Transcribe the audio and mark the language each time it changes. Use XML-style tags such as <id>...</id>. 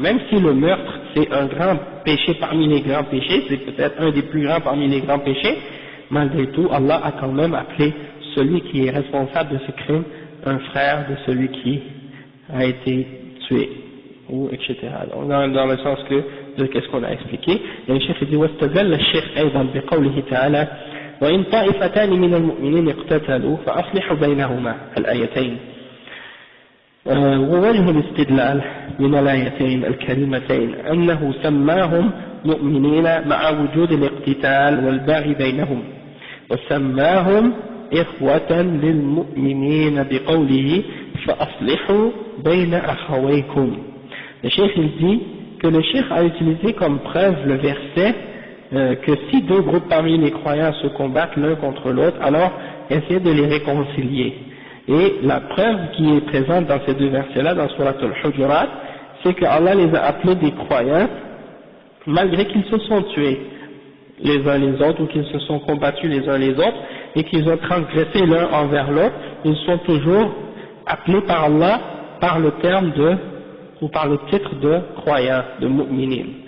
<fr>Même si le meurtre c'est un grand péché parmi les grands péchés, c'est peut-être un des plus grands parmi les grands péchés, malgré tout, Allah a quand même appelé celui qui est responsable de ce crime un frère de celui qui a été tué, ou etc. Donc, dans le sens de qu'est-ce qu'on a expliqué. Et le cheikh dit</fr> <ar>واستدل الشيخ أيضا بقوله تعالى وإن طائفتان من المؤمنين اقتتلوا فأصلحوا بينهما الآيتين. ووجه الاستدلال من الآيتين الكريمتين أنه سماهم مؤمنين مع وجود الاقتتال والباغي بينهم وسماهم إخوة للمؤمنين بقوله فأصلحوا بين أخويكم.</ar> <fr>Le cheikh il dit que le cheikh a utilisé comme preuve le verset que si deux groupes parmi les croyants se combattent l'un contre l'autre, alors essayez de les réconcilier. Et la preuve qui est présente dans ces deux versets-là, dans Surat al-Hujurat, c'est que Allah les a appelés des croyants, malgré qu'ils se sont tués les uns les autres, ou qu'ils se sont combattus les uns les autres, et qu'ils ont transgressé l'un envers l'autre, ils sont toujours appelés par Allah par le terme de, ou par le titre de croyants, de mu'minin.</fr>